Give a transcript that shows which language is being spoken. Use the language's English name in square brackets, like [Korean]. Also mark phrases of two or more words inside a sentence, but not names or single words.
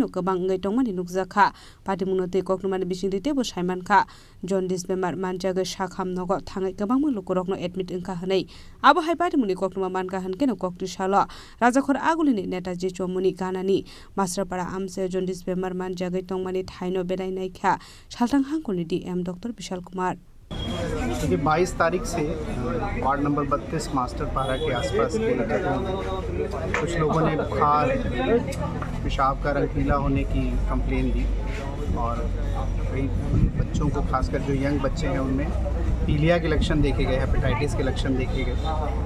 [Kok Borok] गोबां गै तंमानि नुकजाखा पार्टी मुनते कक्टुमानि बिसिति तेबो साइमानखा जन्डिस बेमार मानजागै साखाम नग थाङै गोबां मुलुगरकनो एडमिट ओंखा हनै आबो हाय पार्टी मुनि कक्टुमा मानका हनकेनो कक्टिशाला राजाखर आगुलिनि नेताजी चौमुनि गानानि मास्टारपाड़ा आमसे जन्डिस बेमार मानजागै तंमानि थाइनो बेरायनायखा सालथां हांखरनि डीएम डॉक्टर विशाल कुमार [Hindi] क्योंकि 22 तारीख से वार्ड नंबर 32 मास्टर पारा के आसपास के जगहों में कुछ लोगों ने बुखार, पेशाब का रंग पीला होने की कंप्लेन दी और कई बच्चों को, खासकर जो यंग बच्चे हैं उनमें पीलिया के लक्षण देखे गए, हेपेटाइटिस के लक्षण देखे गए।